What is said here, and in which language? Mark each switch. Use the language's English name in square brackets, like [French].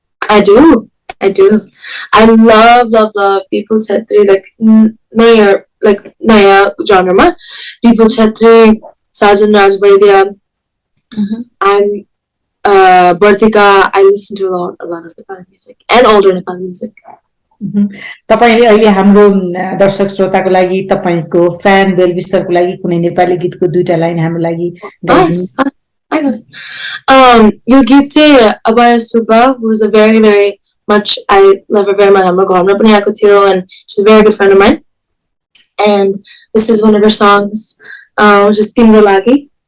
[English] I do. I love people Chetri, like Naya genre ma. People Chetri, Sajan Rajvaidya. I'm Bartika. I listen to a lot of Nepali music and older Nepali music. [Nepali] तपाईले अहिले हाम्रो दर्शक श्रोताको लागि तपाईको fan बेलविसरको लागि कुनै नेपाली गीतको दुईटा लाइन हाम्रो लागि गाइदिनु. [English] I got it. Your git चाहिँ Abaya Suba, who's a very, very much, I love her very much. [Nepali] हाम्रो घरमा पनि आएको थियो, [English] and she's a very good friend of mine. And this is one of her songs, which is Timro Lagi.